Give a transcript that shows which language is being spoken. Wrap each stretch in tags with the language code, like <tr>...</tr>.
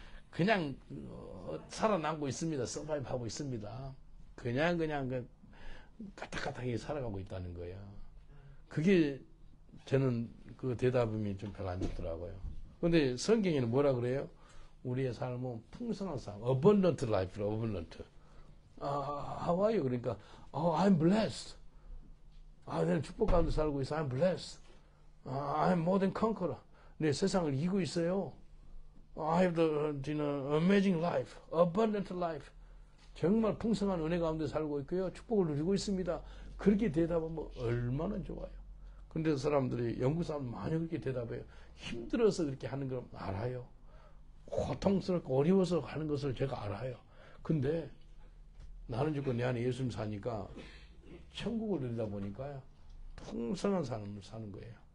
<ko>그냥 살아남고 있습니다. 서바이브 하고 있습니다. 그냥 까딱까딱하게 살아가고 있다는 거예요. 그게 저는 그 대답이 좀 별로 안 좋더라고요. 근데 성경에는 뭐라 그래요? 우리의 삶은 풍성한 삶,</ko> <en>abundant life, abundant. How are you?</en> <ko>그러니까,</ko> <en>I'm blessed.</en> <ko>내가 축복 가운데 살고 있어.</ko> <en>I'm blessed. I'm more than conqueror.</en> <ko>내 세상을 이기고 있어요.</ko> <en>I have the amazing life, abundant life.</en> <ko>정말 풍성한 은혜 가운데 살고 있고요. 축복을 누리고 있습니다. 그렇게 대답하면 얼마나 좋아요. 근데 사람들이, 영국 사람 많이 그렇게 대답해요. 힘들어서 그렇게 하는 걸 알아요. 고통스럽고 어려워서 하는 것을 제가 알아요. 근데 나는 죽고 내 안에 예수님 사니까 천국을 누리다 보니까 풍성한 삶을 사는 거예요.</ko>